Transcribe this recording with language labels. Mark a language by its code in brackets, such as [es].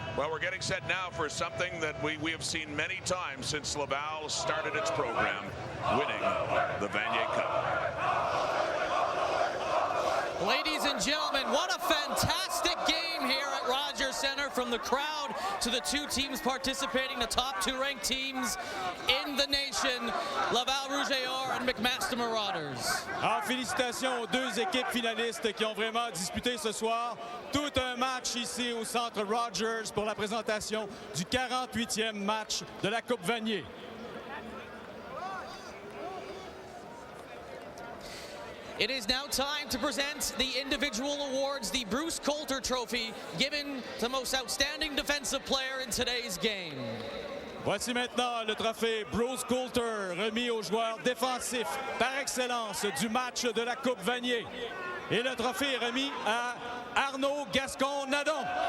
[en] Well, we're getting set now for something that we have seen many times since Laval started its program, winning the Vanier Cup. Ladies and gentlemen, what a fantastic game here at Rogers Centre, from the crowd to the 2 teams participating, the top 2 ranked teams in the nation, Laval Rouge and McMaster Marauders. [fr] Alors, félicitations aux 2 équipes finalistes qui ont vraiment disputé ce soir. Tout un match ici au centre Rogers pour la présentation du 48e match de la Coupe Vanier. [en] It is now time to present the individual awards, the Bruce Coulter Trophy, given to the most outstanding defensive player in today's game. [fr] Voici maintenant le trophée Bruce Coulter, remis au joueur défensif par excellence du match de la Coupe Vanier. Et le trophée est remis à Arnaud Gascon-Nadon.